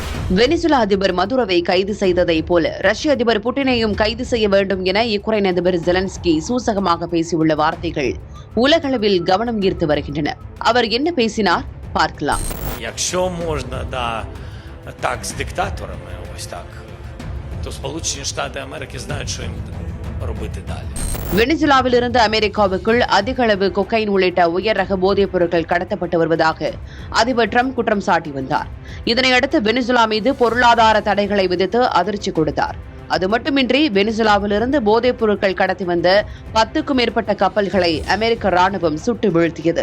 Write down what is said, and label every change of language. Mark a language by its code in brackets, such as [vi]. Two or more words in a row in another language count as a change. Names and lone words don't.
[ta] வெனிசுலா அதிபர் மதுரோவை கைது செய்ததை போல ரஷ்ய அதிபர் புட்டினையும் கைது செய்ய வேண்டும் என யுக்ரைன் அதிபர் ஜெலன்ஸ்கி சூசகமாக பேசியுள்ள வார்த்தைகள் உலகளவில் கவனம் ஈர்த்து வருகின்றன. அவர் என்ன பேசினார் பார்க்கலாம். [uk] Якщо можна так з диктаторами, ось так, то Сполучені Штати Америки знають, що їм робити далі. [ta] வெனிசுலாவிலிருந்து அமெரிக்காவுக்குள் அதிக அளவு கொக்கைன் உள்ளிட்ட உயர் ரக போதைப் பொருட்கள் கடத்தப்பட்டு வருவதாக அதிபர் டிரம்ப் குற்றம் சாட்டி வந்தார். இதனையடுத்து வெனிசுலா மீது பொருளாதார தடைகளை விதித்து அதிர்ச்சி கொடுத்தார். அது மட்டுமின்றி வெனிசுலாவிலிருந்து போதைப் பொருட்கள் கடத்தி வந்த 10க்கும் மேற்பட்ட கப்பல்களை அமெரிக்க ராணுவம் சுட்டு வீழ்த்தியது.